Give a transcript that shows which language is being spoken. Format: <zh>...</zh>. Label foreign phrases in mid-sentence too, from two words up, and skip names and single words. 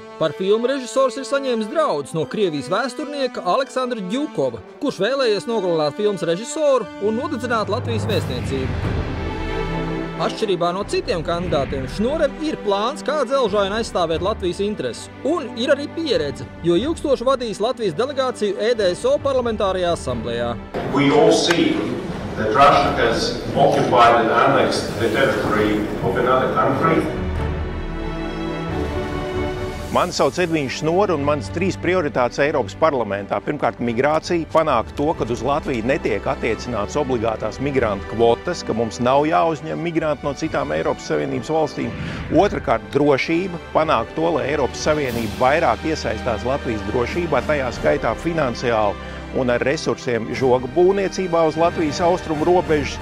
<lv>Par filmu režisors ir saņēmis draudus no Krievijas vēsturnieka Aleksandra Ģukova, kurš vēlējies nogalināt filmas režisoru un nodedzināt Latvijas vēstniecību. Atšķirībā no citiem kandidātiem, Šnorem ir plāns, kā dzelžaini aizstāvēt Latvijas intereses. Un ir arī pieredze, jo ilgstoši vadījis Latvijas delegāciju EDSO parlamentārajā asamblējā.</lv> <en>We all see that Russia has occupied and annexed the territory of another country.</en> <lv>Mani sauc Edvīns Šnore un manas 3 prioritātes Eiropas parlamentā. Pirmkārt, migrācija, panākt to, ka uz Latviju netiek attiecināts obligātās migrantu kvotas, ka mums nav jāuzņem migranti no citām Eiropas Savienības valstīm. Otrakārt, drošība, panākt to, lai Eiropas Savienība vairāk iesaistās Latvijas drošībā, tajā skaitā finansiāli un ar resursiem žoga būvniecībā uz Latvijas austrumu robežas.</lv>